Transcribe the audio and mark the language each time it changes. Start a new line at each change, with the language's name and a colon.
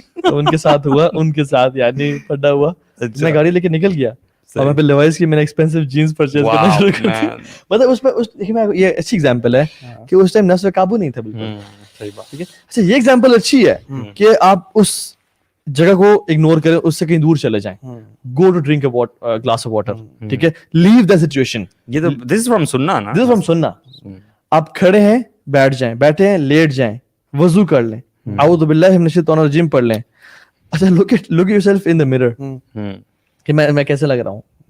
Urdu: ان کے ساتھ ہوا, ان کے ساتھ یعنی پڑا ہوا, میں گاڑی لے کے نکل گیا اور میں پھر لیوائز کی میں نے ایکسپینسو جینز پرچیز کرنا شروع کر دیا. مطلب اس پہ یہ اچھی ایگزامپل ہے کہ اس ٹائم نفس پہ قابو نہیں تھا بالکل. صحیح بات. ٹھیک ہے. اچھا, یہ ایگزامپل اچھی ہے کہ آپ اس جگہ کو اگنور کریں, اس سے کہیں دور چلے جائیں.
English: go to drink a glass of water,
Urdu: ٹھیک ہے,
English: Leave the situation.
Urdu: یہ تو
English: this is from
Urdu: سننا نا,
English: This is from sunnah.
Urdu: آپ کھڑے ہیں, بیٹھ جائیں, بیٹھے ہیں, لیٹ جائیں, وضو کر لیں, اعوذ باللہ من الشیطان الرجیم پڑھ لیں. اچھا,
English: look at yourself in the mirror
Urdu: کہ میں کیسے لگ رہا ہوں.